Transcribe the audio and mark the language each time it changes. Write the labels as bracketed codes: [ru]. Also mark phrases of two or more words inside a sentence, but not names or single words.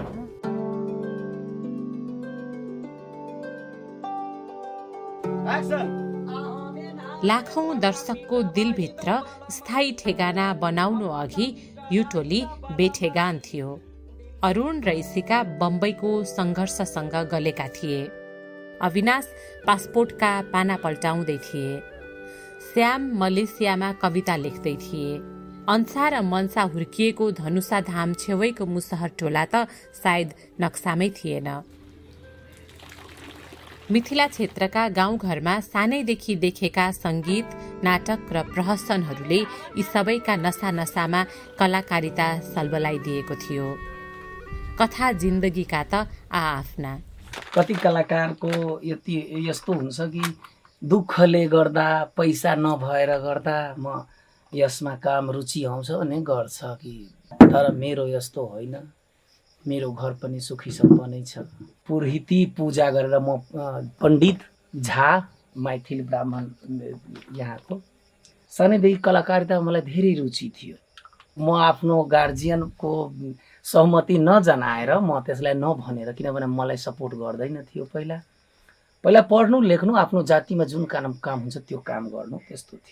[ne] लाखौं दर्शकको दिलभित्र स्थायी ठेगाना बनाउनु अघि यो टोली बेठेगान थियो अरुण र इसिका बम्बईको संघर्षसँग गलेका थिए अविनाश पासपोर्टका पाना पल्टाउँदै थिए श्याम मलेसियामा कविता लेख्दै थिए अन्सा र मनसा हुर्किएको धनुषा धाम छेउैको मुसहर टोला त सायद नक्सामै थिएन मिथिला क्षेत्रका गाउँघरमा सानैदेखि देखेका संगीत नाटक र प्रहसनहरूले यी सबैका नसामा कलाकारिता सल्बलाइदिएको थियो कथा जिन्दगीका त आफ्ना कति कलाकारको यस्तो हुन्छ कि दुःखले गर्दा पैसा नभएर गर्दा म यसमा काम रुचि आउँछ भने गर्छ कि तर मेरो यस्तो होइन मेरो घर पनि सुखी सम्पन्नै छ पुरोहिती पूजा गरेर म पण्डित झा मैथिल ब्राह्मण यहाँको सानैदेखि कलाकारिता मलाई धेरै रुचि थियो म आफ्नो गार्जियनको सहमति नजनाएर म त्यसलाई नभनेर किनभने मलाई सपोर्ट गर्दैन थियो पहिला पढ्नु लेख्नु आफ्नो जातिमा जुन काम हुन्छ त्यो काम गर्नु त्यस्तो थियो